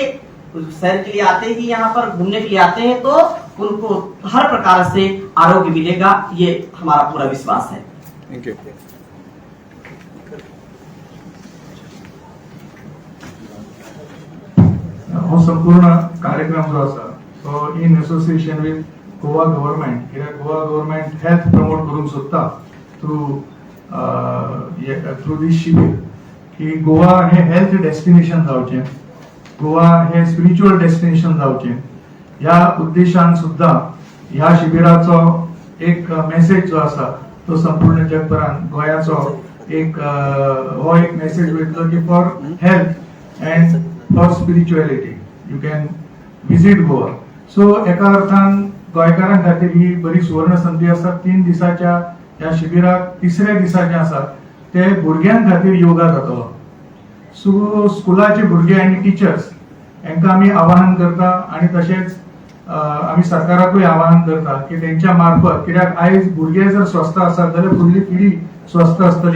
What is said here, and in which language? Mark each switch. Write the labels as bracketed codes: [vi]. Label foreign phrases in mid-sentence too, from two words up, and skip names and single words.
[hi] सैर के लिए आते ही यहाँ पर घूमने के लिए आते हैं तो उनको हर प्रकार से आरोग्य मिलेगा, ये हमारा पूरा विश्वास है। [en] Thank you. [kok] हो संपूर्ण कार्यक्रम जो आसा तो [en] in association with Goa Government [kok] कित्याक [en] Goa Government health promote [kok] करूंक सोदता [en] through this [kok] शिबीर की गोवा हे [en] health destination [kok] जावचें, गोवा हे [en] spiritual destination [kok] जावचें ह्या उद्देशान सुद्धा ह्या शिबिराचो एक मेसेज जो आसा तो संपूर्ण जगभरान गोंयाचो एक हो एक मेसेज वयतलो की [en] for health and for spirituality you can visit Goa. [kok] सो एका अर्थान गोंयकारां खातीर ही बरी सुवर्ण संधी आसा. 3 दिसाच्या ह्या शिबिराक तिसऱ्या दिसा जे आसा ते भुरग्यां खातीर योगा जातलो. सो स्कुलाचे भुरगे आनी टिचर्स हांकां आमी आवाहन करता आनी तशेंच आमी सरकाराकूय आवाहन करता की तेंच्या मार्फत कित्याक आयज भुरगे जर स्वस्थ आसात जाल्यार फुडली पिढी स्वस्थ आसतली.